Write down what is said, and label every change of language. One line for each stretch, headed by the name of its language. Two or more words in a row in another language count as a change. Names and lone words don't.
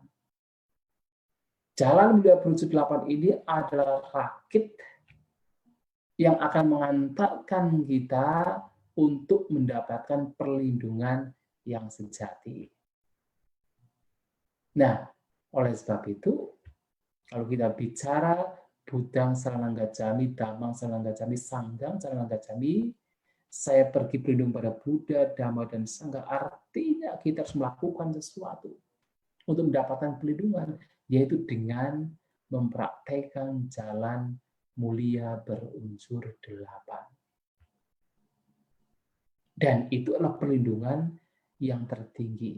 Indonesian: Jalan mulia berunsur 8 ini adalah rakit yang akan mengantarkan kita untuk mendapatkan perlindungan yang sejati. Nah, oleh sebab itu, kalau kita bicara
Pali: Budang Saranang Gacchami, Dhammang Saranang Gacchami, Sanghang Saranang Gacchami,
Indonesian: saya pergi berlindung pada Buddha, Dhamma, dan Sangha, artinya kita harus melakukan sesuatu untuk mendapatkan perlindungan, yaitu dengan mempraktekkan jalan mulia berunsur 8. Dan itu adalah perlindungan yang tertinggi.